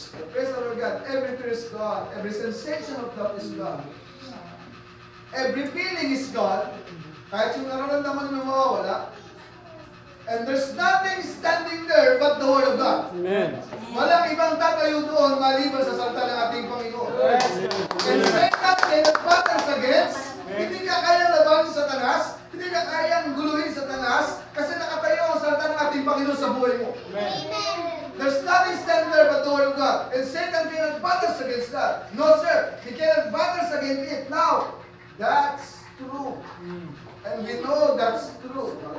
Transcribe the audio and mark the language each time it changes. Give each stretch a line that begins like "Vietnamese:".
English: Praise the Lord God, every fear is gone, every sensation of doubt is gone. Every feeling is gone,
Filipino: kahit yung nararamdaman mo mawawala.
English: And there's nothing standing there but the Word of God. Amen.
Filipino: Walang ibang tatayo doon maliban sa salita ng ating Panginoon.
English: And Satan cannot battles against.
Filipino: Hindi ka kaya labanin sa Satanas. Hindi ka kayang guluhin sa Satanas. Kasi nakatayo ang salita ng ating Panginoon sa buhay mo. Amen.
English: There's nothing standing there but the Word of God. And Satan cannot battles against that. No sir. He cannot battles against it. Now, that's true. And we know that's true.